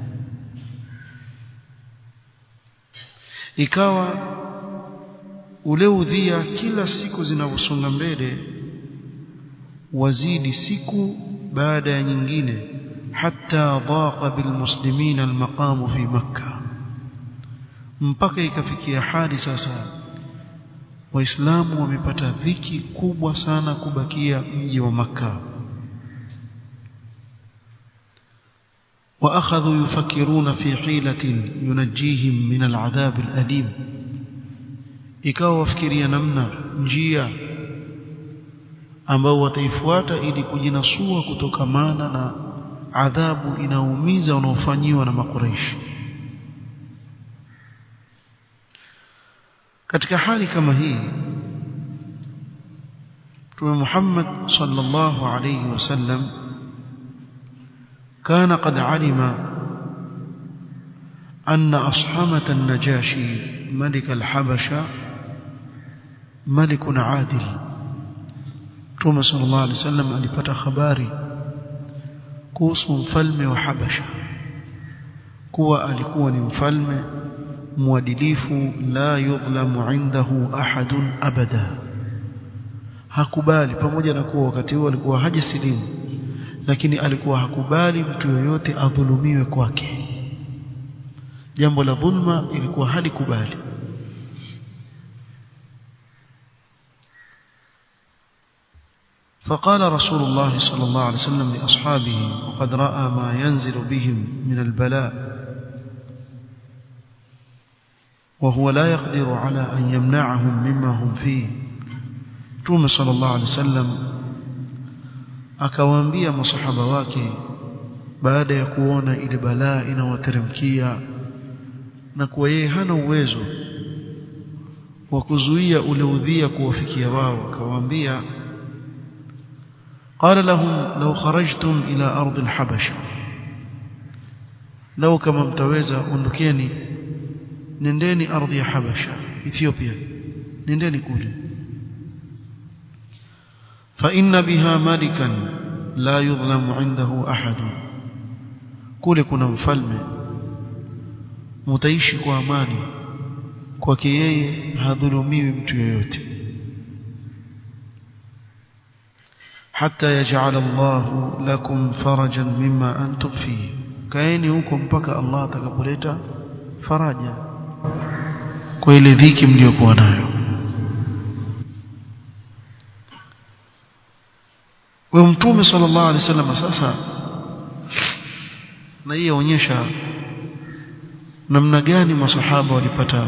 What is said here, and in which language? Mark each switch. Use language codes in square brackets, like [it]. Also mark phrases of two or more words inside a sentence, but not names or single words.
[sw] Ikawa ule udhia kila siku zinavyosonga mbele wazidi siku baada ya nyingine, [ar] حتى ضاق بالمسلمين المقام في مكة, [sw] mpaka ikafikia hali sasa Waislamu wamepata dhiki kubwa sana kubakia mji wa Makkah. [ar] وأخذوا يفكرون في حيلة ينجيهم من العذاب الأليم, [sw] ikawa wafikiria namna njia ambao wataifuata ili kujinasua kutokamana na adhabu inaumiza wanaofanyiwa na Makuraishi. Katika hali kama hii Mtume Muhammad [ar] صلى الله عليه وسلم كان قد علم أن أصحمة النجاشي ملك الحبشة ملك عادل. [sw] Mtume [ar] صلى الله عليه وسلم [sw] alipata habari kuhusu mfalme wa Habasha kuwa alikuwa ni mfalme mwadilifu, [ar] لا يظلم عنده أحد أبدا. [sw] Hakubali, pamoja na kuwa wakati huo alikuwa hajasilimu, lakini alikuwa hakubali mtu yoyote adhulumiwe kwake. jambo la dhulma ilikuwa halikubali. [ar] فقال رسول الله صلى الله عليه وسلم لأصحابه وقد رأى ما ينزل بهم من البلاء وهو لا يقدر على أن يمنعهم مما هم فيه. [sw] Mtume [ar] صلى الله عليه وسلم [sw] akawaambia masahaba wake baada ya kuona ile balaa inawateremkia na kuwa yeye hana uwezo wa kuzuia ule udhia kuwafikia wao, akawaambia [ar] قال لهم لو خرجتم إلى أرض الحبشة لو كما [sw] mtaweza ondokeni nendeni ardhi ya Habasha Ethiopia, nendeni kule. [ar] فإن بها ملكا لا يظلم عنده أحد, [sw] kule kuna mfalme mtaishi kwa amani, kwake yeye hadhulumiwi mtu yoyote. [ar] حتى يجعل الله لكم فرجا مما أنتم فيه, [sw] kaeni huko mpaka Allah atakapoleta faraja kwa ile dhiki mliokuwa nayo. Wa Mtume [ar] صلى الله عليه وسلم [sw] sasa na hii yaonyesha namna gani masahaba walipata